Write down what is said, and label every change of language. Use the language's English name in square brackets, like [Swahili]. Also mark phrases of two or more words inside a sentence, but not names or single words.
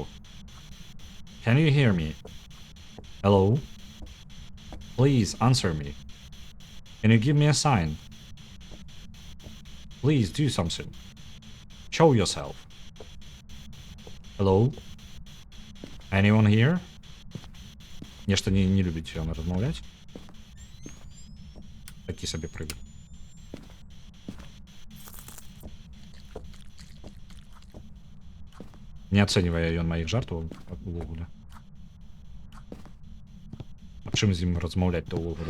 [English] Can you hear me? Hello? Please answer me. Can you give me a sign? Please do something. Show yourself. Hello? Anyone here? [Belarusian] Нешта не любіць ён размаўляць. Такі сабе прыгод. Не ацэньвае ён маіх жартаў увогуле. А чым з ім размаўляць-то ўвогуле?